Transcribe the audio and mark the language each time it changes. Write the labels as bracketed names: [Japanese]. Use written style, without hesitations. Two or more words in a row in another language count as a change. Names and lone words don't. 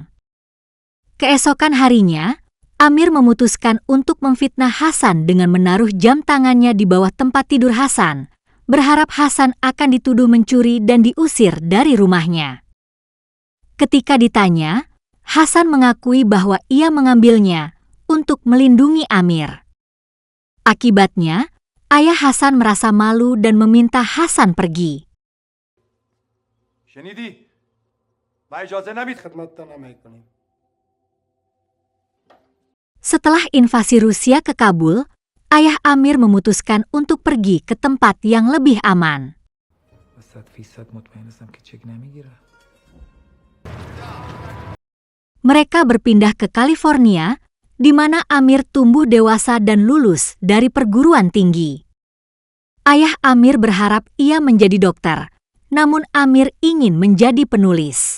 [Indonesian] Keesokan harinya, Amir memutuskan untuk memfitnah Hasan dengan menaruh jam tangannya di bawah tempat tidur Hasan, berharap Hasan akan dituduh mencuri dan diusir dari rumahnya. Ketika ditanya, Hasan mengakui bahwa ia mengambilnya untuk melindungi Amir. Akibatnya, ayah Hasan merasa malu dan meminta Hasan pergi. [Persian] شنیدی؟ و اجازه نمید خدمتتان عمل کنیم. [Indonesian] Setelah invasi Rusia ke Kabul, ayah Amir memutuskan untuk pergi ke tempat yang lebih aman. [Persian] 100% مطمئن هستم که چک نمیگیره. [Indonesian] Mereka berpindah ke California, di mana Amir tumbuh dewasa dan lulus dari perguruan tinggi. Ayah Amir berharap ia menjadi dokter, namun Amir ingin menjadi penulis.